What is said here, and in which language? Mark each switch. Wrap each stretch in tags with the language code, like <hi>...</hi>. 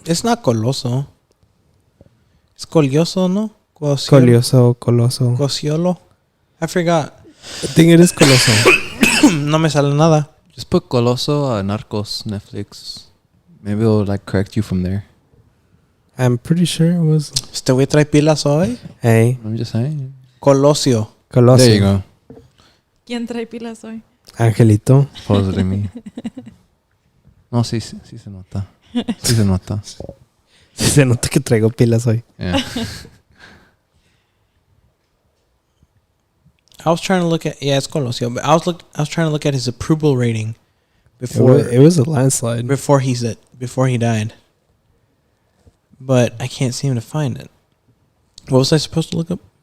<en>It's not Coloso. It's Colioso, no? Cosiolo. Coloso. Cosiolo. I forgot. I think it is Coloso.</en> <es>No me sale nada.</es> <en>Just put Coloso, Narcos, Netflix. Maybe it'll like correct you from there. I'm pretty sure it was.</en> <es>Este güey trae pilas hoy.</es> <en>Hey, I'm just saying. Colosio. Coloso. There you go.</en> <es>¿Quién trae pilas hoy? Angelito. Pose de mí. No, sí se nota. Sí se nota. Sí se nota que traigo pilas hoy.</es> <en>Yeah. I was trying to look at it's Colosio, but I was trying to look at his approval rating It was a landslide. before he died. But I can't seem to find it. What was I supposed to look up?</en>